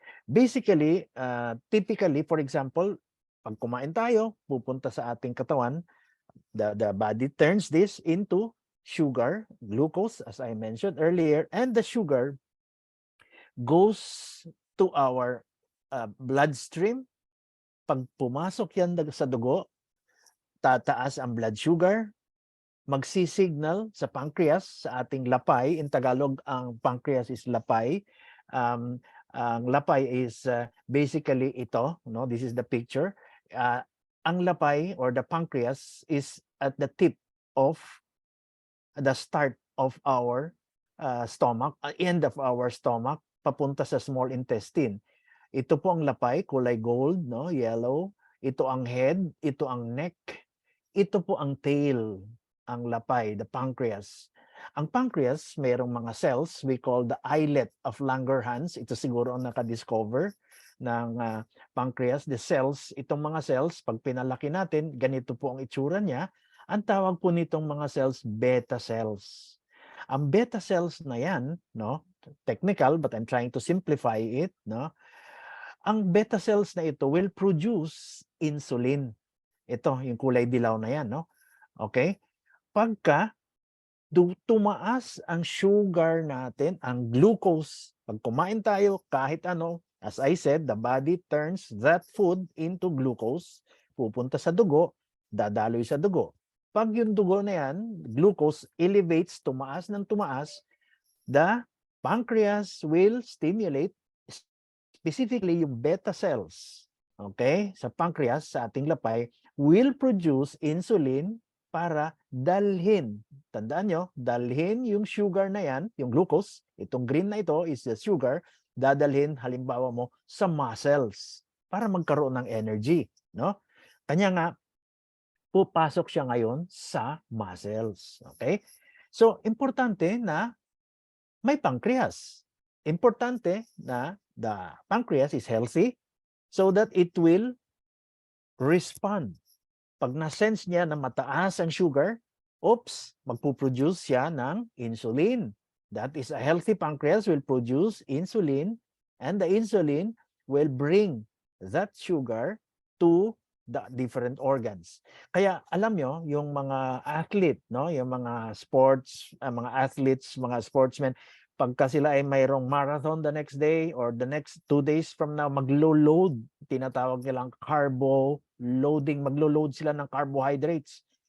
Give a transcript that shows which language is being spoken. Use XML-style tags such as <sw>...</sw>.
<en>Basically, typically, for example,</en> <tl>pag kumain tayo, pupunta sa ating katawan,</tl> <en>the body turns this into sugar, glucose, as I mentioned earlier, and the sugar goes to our bloodstream.</en> <tl>Pag pumasok yan sa dugo, tataas ang blood sugar, magsisignal sa pancreas, sa ating lapay.</tl> <en>In Tagalog, ang pancreas is lapay.</en> <tl>Ang lapay</tl> <en>is basically ito, no? This is the picture. Ang lapay or the pancreas is at the tip of the start of our stomach, end of our stomach,</en> <tl>papunta sa</tl> <en>small intestine.</en> <tl>Ito po ang lapay, kulay gold, no? Yellow. Ito ang head, ito ang neck, ito po ang tail, ang lapay,</tl> <en>the pancreas.</en> <tl>Ang pancreas, mayroong mga cells</tl> <en>we call the islet of Langerhans.</en> <tl>Ito siguro ang nakadiscover ng pancreas.</tl> <en>The cells,</en> <tl>itong mga cells, pag pinalaki natin, ganito po ang itsura niya. Ang tawag po nitong mga cells, beta cells. Ang beta cells na yan, no?</tl> <en>Technical, but I'm trying to simplify it, no?</en> <tl>Ang beta cells na ito</tl> <en>will produce insulin.</en> <tl>Ito, yung kulay dilaw na yan, no? Okay? Pagka tumaas ang sugar natin, ang glucose, pag kumain tayo, kahit ano,</tl> <en>as I said, the body turns that food into glucose,</en> <tl>pupunta sa dugo, dadaloy sa dugo. Pag yung dugo na yan,</tl> <en>glucose elevates,</en> <tl>tumaas ng tumaas,</tl> <en>the pancreas will stimulate,</en> <tl>specifically yung beta cells, okay, sa pancreas, sa ating lapay,</tl> <en>will produce insulin</en> <tl>para dalhin. Tandaan nyo, dalhin yung sugar na yan, yung glucose, itong green na ito</tl> <en>is the sugar,</en> <tl>dadalhin halimbawa mo sa muscles para magkaroon ng energy, no? Kanya nga, pupasok siya ngayon sa muscles, okay? So, importante na may pancreas. Importante na</tl> <en>the pancreas is healthy so that it will respond.</en> <tl>Pag na-sense niya na mataas ang sugar, oops, magpuproduce siya ng insulin.</tl> <en>That is, a healthy pancreas will produce insulin, and the insulin will bring that sugar to the different organs.</en> <tl>Kaya alam nyo, yung mga athlete, no, yung mga sports, mga athletes, mga sportsmen, pagka sila ay mayroong marathon</tl> <en>the next day or the next 2 days from now,</en> <tl>maglo-load, tinatawag nilang carbo loading, maglo-load sila ng carbohydrates.</tl>